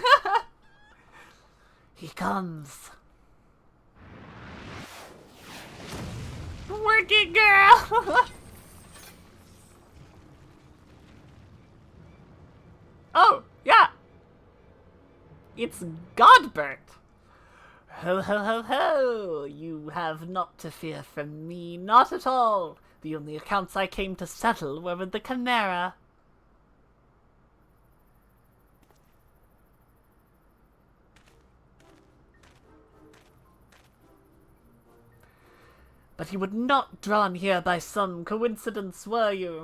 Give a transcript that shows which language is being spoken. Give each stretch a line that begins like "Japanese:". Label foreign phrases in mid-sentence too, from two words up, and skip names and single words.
English: He comes. Work it, girl! Oh, yeah. It's Godbert! Ho ho ho ho! You have naught to fear from me, not at all! The only accounts I came to settle were with the Chimera. But you were not drawn here by some coincidence, were you?